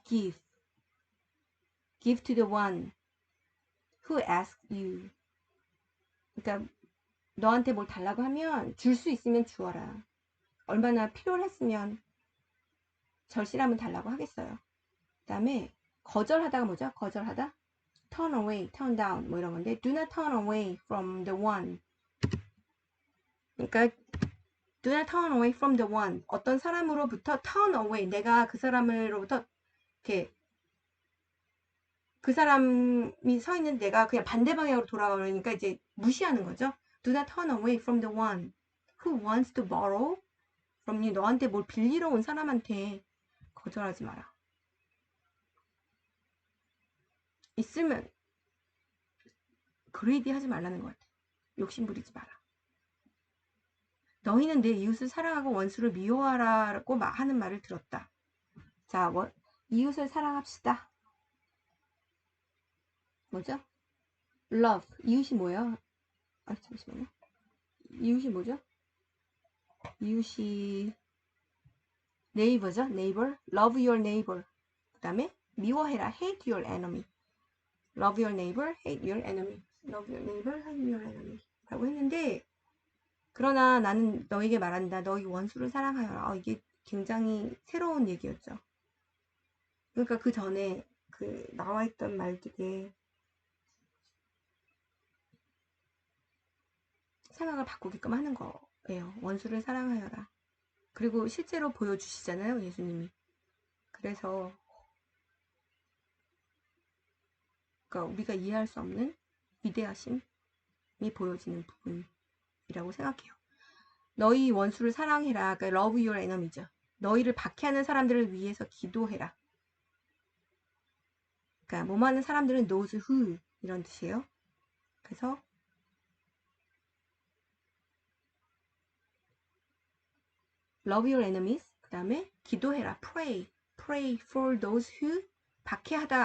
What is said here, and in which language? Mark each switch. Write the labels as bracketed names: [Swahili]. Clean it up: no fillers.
[English] give to the one who asks you. [Korean] 그러니까 너한테 뭘 달라고 하면 줄 수 있으면 주어라. 얼마나 필요를 했으면 절실하면 달라고 하겠어요. 그 다음에 거절하다가 뭐죠? 거절하다 [English] turn away, turn down [Korean] 뭐 이런 건데 [English] do not turn away from the one. 그러니까 do not turn away from the one. [Korean] 어떤 사람으로부터 [English] turn away. [Korean] 내가 그 사람으로부터 이렇게 그 사람이 서 있는 내가 그냥 반대 방향으로 돌아가려니까 이제 무시하는 거죠. [English] Do not turn away from the one who wants to borrow from you. [Korean] 너한테 뭘 빌리러 온 사람한테 거절하지 마라. 있으면 그레이디 하지 말라는 것 같아. 욕심 부리지 마라. 너희는 내 이웃을 사랑하고 원수를 미워하라고 하는 말을 들었다. 자, 이웃을 사랑합시다. 뭐죠? [English] love. [Korean] 이웃이 뭐야? 아, 잠시만요. 이웃이 뭐죠? 이웃이 neighbor죠? [English] neighbor. love your neighbor. [Korean] 그 다음에 미워해라. [English] hate your enemy. love your neighbor, hate your enemy. love your neighbor, hate your enemy. [Korean] 라고 했는데, 그러나 나는 너에게 말한다. 너희 원수를 사랑하여라. 이게 굉장히 새로운 얘기였죠. 그러니까 그 전에 그 나와 있던 말들에 생각을 바꾸게끔 하는 거예요. 원수를 사랑하여라. 그리고 실제로 보여주시잖아요, 예수님이. 그래서 그러니까 우리가 이해할 수 없는 위대하심이 보여지는 부분이라고 생각해요. 너희 원수를 사랑해라. 그러니까 [English] love your enemy죠. [Korean] 너희를 박해하는 사람들을 위해서 기도해라. 그러니까 뭐하는 사람들은 [English] those who [Korean] 이런 뜻이에요. 그래서 [English] love your enemies. [Korean] 그 다음에 기도해라. [English] pray. pray for those who [Korean] 박해하다.